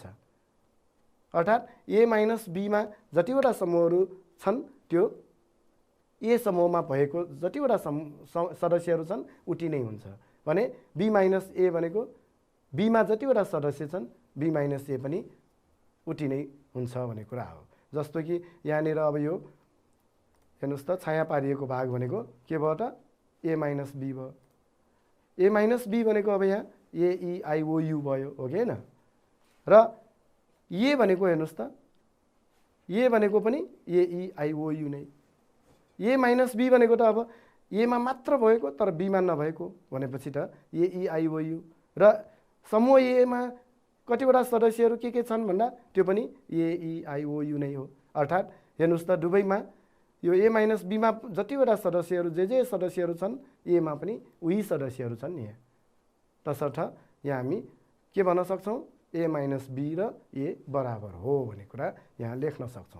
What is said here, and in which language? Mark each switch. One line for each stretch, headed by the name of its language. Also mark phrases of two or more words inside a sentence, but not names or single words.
Nepali: अर्थात् a माइनस b मा जतिवटा समूहहरू छन् त्यो a समूहमा भएको जतिवटा सदस्यहरू छन् उति नै हुन्छ भने b माइनस a भनेको b मा जतिवटा सदस्य छन् b माइनस a पनि उति नै हुन्छ भन्ने कुरा हो। जस्तो कि यहाँनिर अब यो हेर्नुहोस् त छाया पारिएको भाग भनेको के भयो त a माइनस b भयो। a माइनस b भनेको अब यहाँ a e i o u भयो हो कि होइन। र a भनेको हेर्नुहोस् त a भनेको पनि a e i o u नै। a माइनस b भनेको त अब a मा मात्र भएको तर b मा नभएको भनेपछि त a e i o u। र समूह a मा कतिवटा सदस्यहरू के छन् भन्दा त्यो पनि a e i o u नै हो। अर्थात् हेर्नुहोस् त दुवैमा यो a माइनस b मा जतिवटा सदस्यहरू जे सदस्यहरू छन् a मा पनि उही सदस्यहरू छन् नि। तसर्थ यहाँ हामी के भन्न सक्छौँ a माइनस b र a बराबर हो भन्ने कुरा यहाँ लेख्न सक्छौँ।